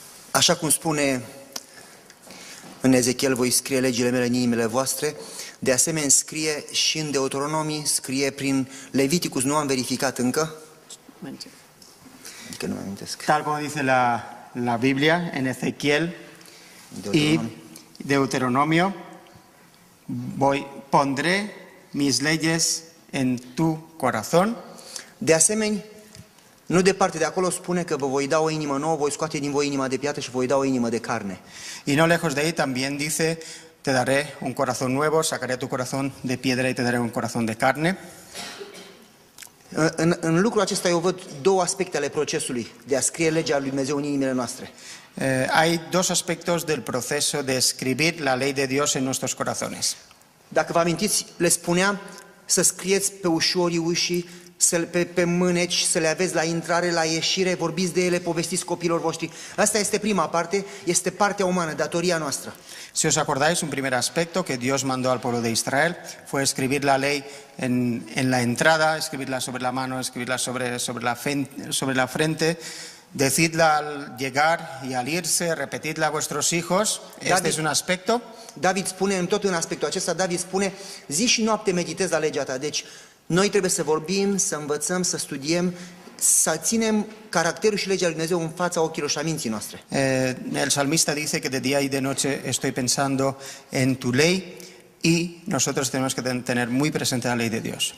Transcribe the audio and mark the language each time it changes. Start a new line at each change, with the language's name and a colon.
Romanian: Așa cum spune în Ezechiel, voi scrie legile mele în inimile voastre, de asemenea scrie și în Deuteronomii, scrie prin Leviticus, nu am verificat încă. Que no me amintesc.
Spanish: Tal como dice la Biblia en Ezequiel y Deuteronomio, pondré mis leyes en tu corazón.
Romanian: De asemenea, nu departe de acolo spune că vă voi da o inimă nouă, voi scoate din voi inima de piatră și voi da o inimă de carne.
Spanish: Y no lejos de ahí también dice, te daré un corazón nuevo, sacaré tu corazón de piedra y te daré un corazón de carne.
Romanian: În lucrul acesta eu văd două aspecte ale procesului de a scrie legea lui Dumnezeu în inimile noastre.
Spanish: Hay dos aspectos del proceso de escribir la ley de Dios en nuestros corazones.
Romanian: Dacă vă amintiți, le spunea să scrieți pe ușorii ușii, pe mâneci, să le aveți la intrare, la ieșire, vorbiți de ele, povestiți copiilor voștri. Asta este prima parte, este partea umană, datoria noastră.
Spanish: Si os acordáis, un primer aspecto que Dios mandó al pueblo de Israel fue escribir la ley en la entrada, escribirla sobre la mano, escribirla sobre la frente, decidla al llegar y al irse, repetidla a vuestros hijos. Este es un aspecto.
Romanian: David spune, tot în aspectul acesta, David spune, zi și noapte meditez la legea ta. Deci, noi trebuie să vorbim, să învățăm, să studiem, să ținem caracterul și legea lui Dumnezeu în fața ochilor și a minții noastre.
Spanish: El salmista dice que de día y de noche estoy pensando en tu ley y nosotros tenemos que tener muy presente la ley de Dios.